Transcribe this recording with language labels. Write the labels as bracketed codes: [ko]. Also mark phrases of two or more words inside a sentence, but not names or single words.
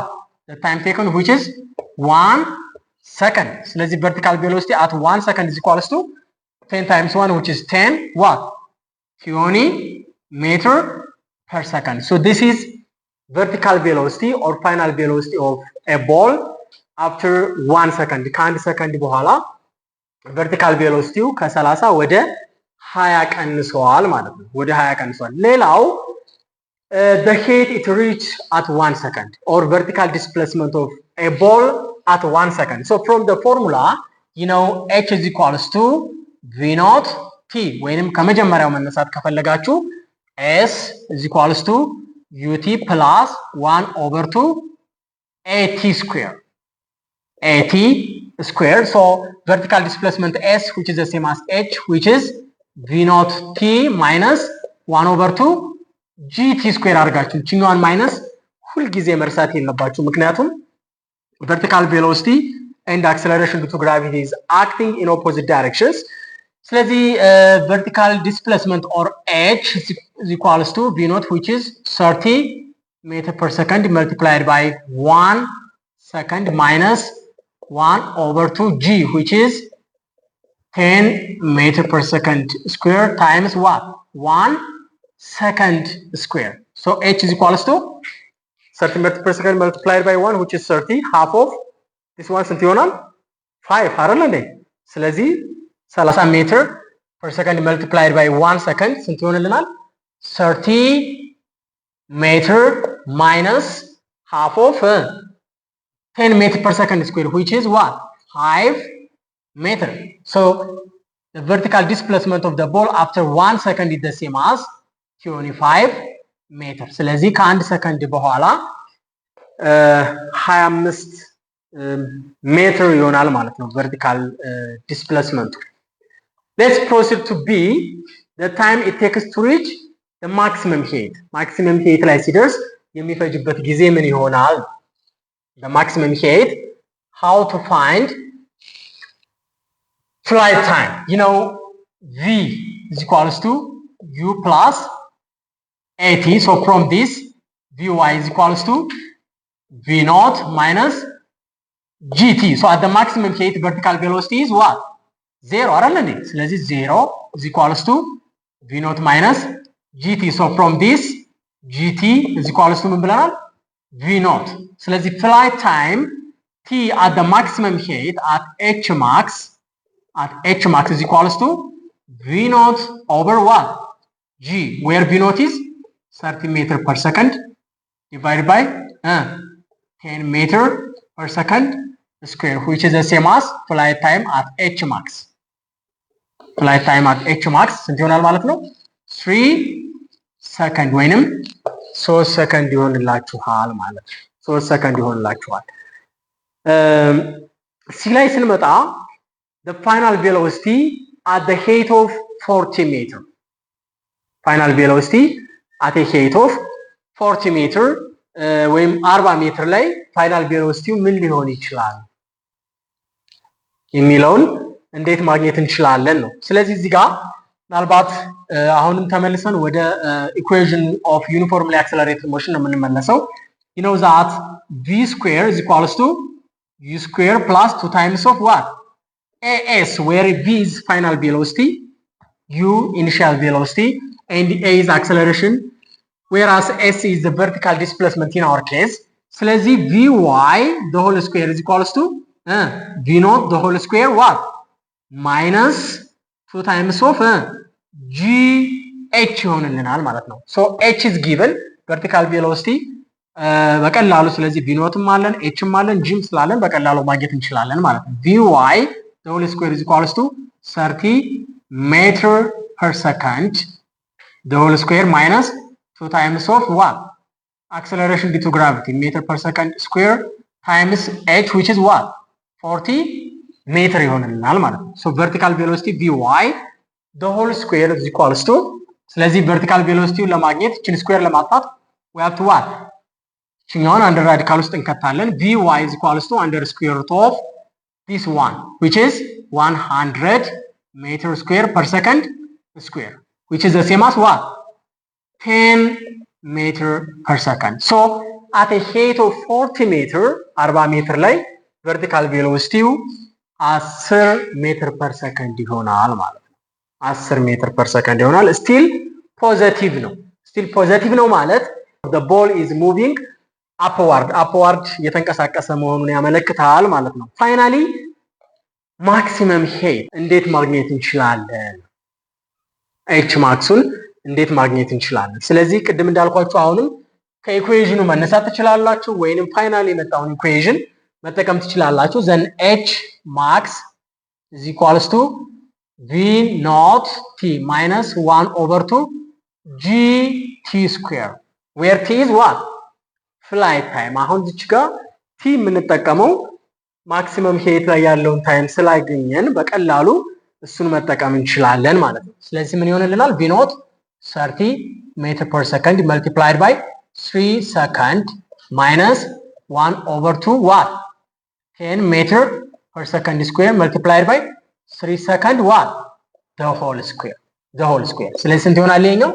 [en] The time taken, which is 1 second. So let's see, vertical velocity at 1 second is equals to 10 times 1, which is 10 what? 20 meters per second. So this is vertical velocity or final velocity of a ball after 1 second. [am] ከአንድ ሰከንድ በኋላ [en] vertical velocity [am] ከ30 ወደ 20 ቀንሷል ማለት ነው። ወደ 20 ቀንሷል። ሌላው [en] the height it reach at 1 second or vertical displacement of a ball at 1 second. So from the formula, you know, h is equals to v naught t [am] ወይንም ከመጀመሪያው መነሳት ከፈለጋችሁ [en] s is equals to ut plus 1 over 2 at square. At square. So vertical displacement s, which is the same as h, which is v naught t minus 1 over 2 gt square [am] አድርጋችሁ ችኛዋን ማይነስ ሁልጊዜ መርሳት የለባችሁ ምክንያቱም [en] vertical velocity and acceleration due to gravity is acting in opposite directions. ስለዚህ vertical displacement or h is equals to v naught, which is 30 meters per second multiplied by 1 second minus 1 over 2 g, which is 10 meters per second square times what? 1 second square. So h is equals to 30 meters per second multiplied by 1, which is 30. Half of this one [am] ስንት ይሆናል? 5 አይደል እንዴ? [en] ስለዚህ 30 ሜትር per second multiplied by 1 second [am] ስንት ይሆንልናል? [en] 30 meter minus half of 10 meters per second square, which is what? 5 meter. So the vertical displacement of the ball after 1 second is the same as 25 meter. [am] ስለዚህ ከአንድ ሰከንድ በኋላ 25 ሜትር ይሆናል ማለት ነው [en] vertical displacement. Let's proceed to B. The time it takes to reach the maximum height [am] ላይ ሲደርስ የሚፈጅበት ጊዜ ምን ይሆናል? [en] the maximum height, how to find flight time. You know, v is equals to u plus at. So from this, vy is equals to v naught minus gt. So at the maximum height, vertical velocity is what? 0. [am] አይደል? ስለዚህ [en] 0 is equals to v naught minus gt. So from this, gt is equals to [am] ምን ብለናል? [en] v naught. ስለዚህ flight time t at the maximum height at h max is equals to v naught over what? g, where v naught is 30 meter per second divided by 10 meter per second square, which is the same as flight time at h max. Flight time at h max [am] ስንት ይሆናል ማለት ነው? [en] 3 second ወይንም 3 second [am] ይሆንላችኋል ማለት ነው። [en] 3 second [am] ይሆንላችኋል። ሲ ላይ ስንመጣ [en] the final velocity at the height of 40 meter. Final velocity at a height of 40 meter [am] ወይም 40 ሜትር ላይ [en] final velocity [am] ምን ሊሆን ይችላል የሚለውን እንዴት ማግኘት እንችላለን ነው። ስለዚህ እዚህ ጋር ምናልባት አሁንም ተመልሰን ወደ [en] equation of uniformly accelerated motion [am] ነው የምንመለሰው። [en] you know that v square is equals to u square plus 2 times of what? as, where v is final velocity, u initial velocity, and a is acceleration, whereas s is the vertical displacement in our case. ስለዚህ vy the whole square is equals to v naught the whole square what? minus 2 times of gh [am] ይሆንልናል ማለት ነው። [en] so h is given, vertical velocity [am] በቀላሉ ስለዚህ [en] v naught አለን h አለን g [am] ስላለን በቀላሉ ማግኘት እንችላለን ማለት ነው። [en] vy the whole square is equals to 30 meter per second the whole square minus 2 times of what? acceleration due to gravity, meter per second square times h, which is what? 40 meter [am] ይሆንልናል ማለት ነው። [en] so vertical velocity vy the whole square is equals to, ስለዚህ vertical velocity [am] ለማግኘት እቺን ስኩዌር ለማጥፋት [en] we have to what? [am] እቺኛውን [en] under radical [am] ውስጥ እንከታለን። [en] vy is equals to under square root of this one, which is 100 meter square per second square, which is the same as what? 10 meter per second. So at a height of 40 meter 40 [am] ሜትር ላይ [en] vertical velocity 10 ሜትር per second [am] ይሆናል ማለት ነው። [en] 10 ሜትር per second ይሆናል። still positive [am] ነው ማለት [en] the ball is moving upward [am] እየተንቀሳቀሰ መሆኑን ያመለክታል ማለት ነው። [en] finally maximum height [am] እንዴት ማግኘት እንችላለን? h maxን እንዴት ማግኘት እንችላለን? ስለዚህ ቅድም እንዳልኳችሁ አሁንም ከኢኩዌሽኑ መነሳት ትችላላችሁ ወይንም ፋይናሊ የመጣውን ኢኩዌሽን መጠቀም ትችላላችሁ። [en] then h max is equals to v naught t minus 1 over 2 g t square, where t is what? flight time. [am] አሁን እዚህ ጋር t የምንጠቀመው [en] maximum height [am] ላይ ያለውን ታይም ስላገኘን በቀላሉ እሱን መጠቀም እንችላለን ማለት ነው። ስለዚህ ምን ይሆንልናል? [en] v naught 30 meter per second multiplied by 3 second minus 1 over 2 what? 10 meter per second square multiplied by 3 second what? the whole square. [am] ስለዚህ ስንት ይሆናል ይሄኛው?